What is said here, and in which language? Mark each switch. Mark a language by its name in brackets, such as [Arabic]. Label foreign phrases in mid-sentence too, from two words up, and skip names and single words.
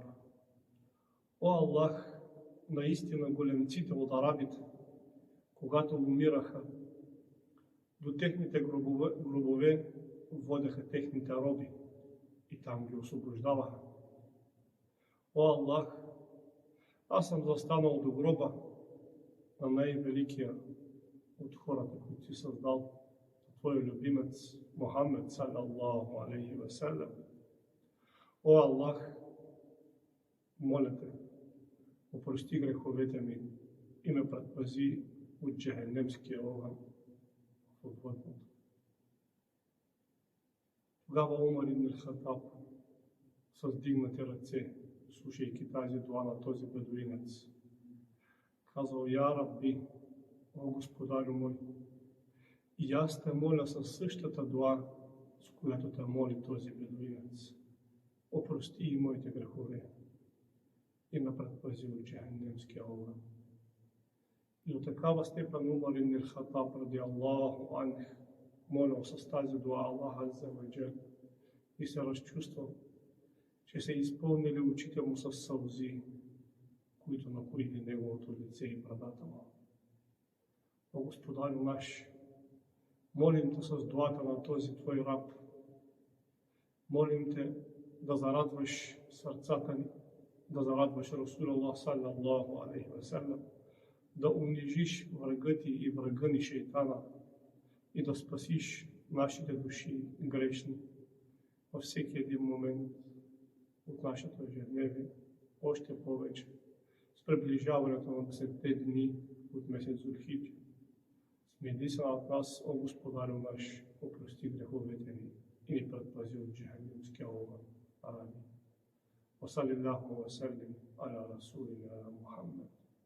[Bulgarian] О Аллах, наистина големците от арабите, когато умираха, до техните гробове водеха техните роби и там ги освобождаваха. О Аллах, аз съм застанал до гроба на най-великия от хората, които си създал, Твой любимец Мухаммед [Arabic] صلى الله عليه وسلم. [Bulgarian] О Аллах, моля Те, опрости греховете ми и ме предпази от джехенемския огън в отвъдното. Тогава Умар ибн Хатаб с вдигнати ръце, слушайки тази дуа на този бедуинец, казал: [Arabic] يا ربي, [Bulgarian] о Господарю мой, и аз Те моля със същата дуа, с която Те моли този бедуинец. Опрости и моите грехове и ме предпази от джехенемския огън. И до такава степен Умар ибн Хатаб [Arabic] رضي الله عنه [Bulgarian] молил с тази дуа Аллах [Arabic] عز وجل [Bulgarian] и се разчувствал, че се изпълнили очите му с сълзи, които напоили неговото лице и брадата му. О Господарю наш, молим Те с дуата на този Твой раб, молим Те да зарадваш сърцата ни, да зарадваш Расулуллах [Arabic] صلى الله عليه وسلم, [Bulgarian] да унижиш врага Ти и врага ни шейтана и да спасиш нашите души грешни във всеки един момент от нашето ежедневие, още повече с приближаването на 10-те дни от месец Зулхидж. Смили се над нас, о Господарю наш, опрости греховете ни и ни предпази от джехенемския огън. Амин. [Arabic] وصلى الله وسلم على رسولنا محمد.